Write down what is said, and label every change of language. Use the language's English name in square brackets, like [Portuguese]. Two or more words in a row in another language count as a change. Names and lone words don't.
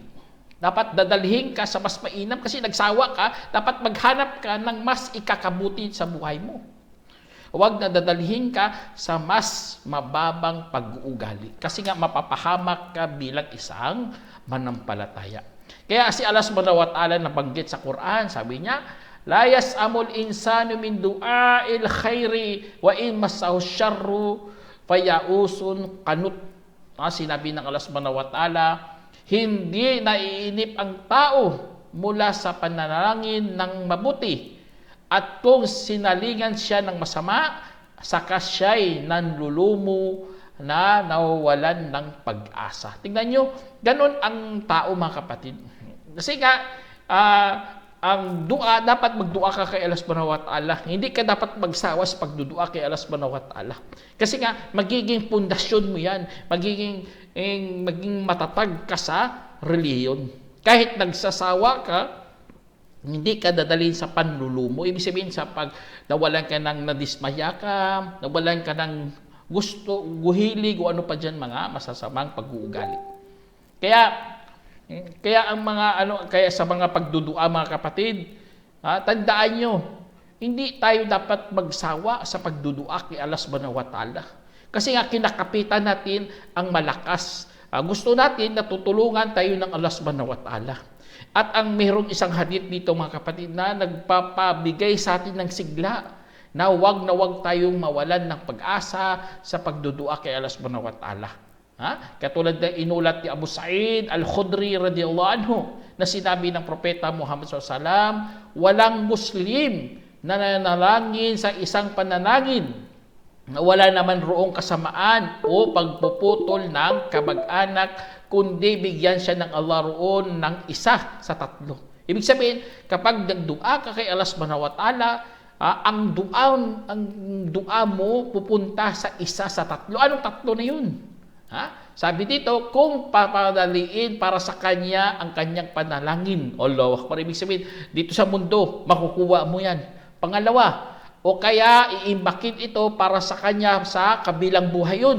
[Filipino] Dapat dadalhin ka sa mas mainam kasi nagsawa ka, dapat maghanap ka ng mas ikakabuti sa buhay mo. Huwag na dadalhin ka sa mas mababang pag-uugali. Kasi nga mapapahamak ka bilang isang manampalataya. Kaya si Allah [Arabic] سبحانه وتعالى [Filipino] nabanggit sa Quran, sabi niya, [Arabic] لا يسأم الإنسان من دعاء الخير وإن مسه الشر فيئوس قنوط. [Filipino] Sinabi ng Allah [Arabic] سبحانه وتعالى, [Filipino] hindi naiinip ang tao mula sa pananalangin ng mabuti. At kung sinalingan siya ng masama, saka siya'y nanlulumo na nawawalan ng pag-asa. Tingnan nyo, ganun ang tao mga kapatid. Kasi nga, ang dua, dapat magdua ka kay Allah [Arabic] سبحانه وتعالى. [Filipino] Hindi ka dapat magsawa sa pagdudua kay Allah [Arabic] سبحانه وتعالى. [Filipino] Kasi nga, magiging pundasyon mo yan. Magiging matatag ka sa reliyon. Kahit nagsasawa ka, hindi ka dadalhin sa panlulumo. Ibig sabihin sa pag nawalan ka ng nadismaya ka, nawalan ka ng gusto, guhilig, o ano pa dyan mga masasamang pag-uugali. Kaya ang kaya sa mga pagdudua mga kapatid, tandaan nyo, hindi tayo dapat magsawa sa pagdudua kay Allah [Arabic] سبحانه وتعالى. [Filipino] Kasi nga kinakapitan natin ang malakas. Gusto natin na tutulungan tayo ng Allah [Arabic] سبحانه وتعالى. [Filipino] At ang mayroong isang hadith dito mga kapatid na nagpapabigay sa atin ng sigla na wag tayong mawalan ng pag-asa sa pagdudua kay Allah [Arabic] سبحانه وتعالى. [Filipino] Katulad ng inulat ni Abu Sa'id Al-Khudri [Arabic] رضي الله عنه [Filipino] na sinabi ng Propeta Muhammad SAW, walang Muslim na nanalangin sa isang pananangin na wala naman roong kasamaan o pagpuputol ng kamag-anak, kundi bigyan siya ng Allah roon ng isa sa tatlo. Ibig sabihin, kapag nagdua ka kay Allah [Arabic] سبحانه وتعالى, [Filipino] ang dua mo pupunta sa isa sa tatlo. Anong tatlo na yun? Sabi dito, kung papadaliin para sa kanya ang kanyang panalangin. [Arabic] الله أكبر. [Filipino] Ibig sabihin, dito sa mundo, makukuha mo yan. Pangalawa, o kaya iimbakin ito para sa kanya sa kabilang buhay yun.